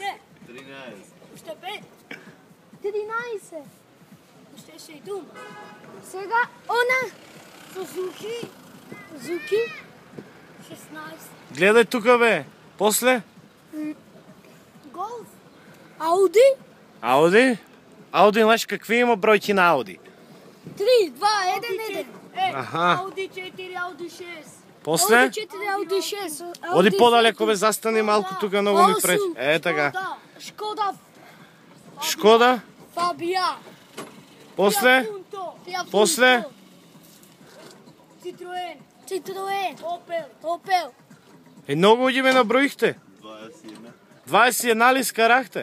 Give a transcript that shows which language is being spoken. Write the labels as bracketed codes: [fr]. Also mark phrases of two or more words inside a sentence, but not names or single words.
[bg] още 5, 13, още 7, сега она, Suzuki, 16, Гледай тука, бе. После? Golf, Audi, Ауди? Ауди, знаеш какви има бройки на Ауди? 3, 2, 1, 1. Аха. Audi 4, Audi 6. После? Audi 4, Audi 6. Оди по-далеко, бе, застани малко тук, много ми пречи. Е, така. Шкода? Фабия. После? После? Citroen. Opel. Е, много ги ме наброихте. 21 ли скарахте?